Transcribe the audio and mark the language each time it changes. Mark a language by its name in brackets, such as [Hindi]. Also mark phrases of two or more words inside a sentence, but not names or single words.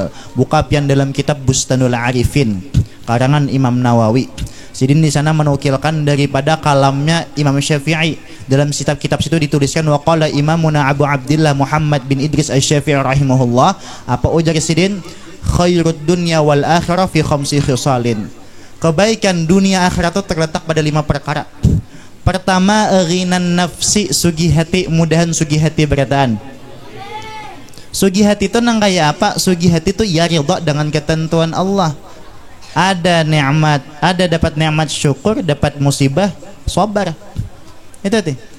[Banjar] Buka pian dalam kitab Bustanul Arifin karangan Imam Nawawi. [Indonesian] Sidin di sana menukilkan daripada kalamnya Imam Syafi'i. Dalam kitab situ dituliskan [Arabic] وقال إمامنا [Indonesian] Abu Abdillah Muhammad bin Idris Asy-Syafi'i rahimahullah. [Banjar] Apa ujar Sidin? [Arabic] خير الدنيا والآخرة في خمس خصال. [Indonesian] Kebaikan dunia akhirat itu terletak pada 5 perkara. Pertama, [Arabic] غنى النفس, [Banjar] sugi hati, mudahan sugi hati berataan. Sugi hati itu nang kayak apa? Sugi hati itu ya ridha dengan ketentuan Allah. [Indonesian] Ada nikmat, ada dapat nikmat syukur, dapat musibah sabar. Itu tuh.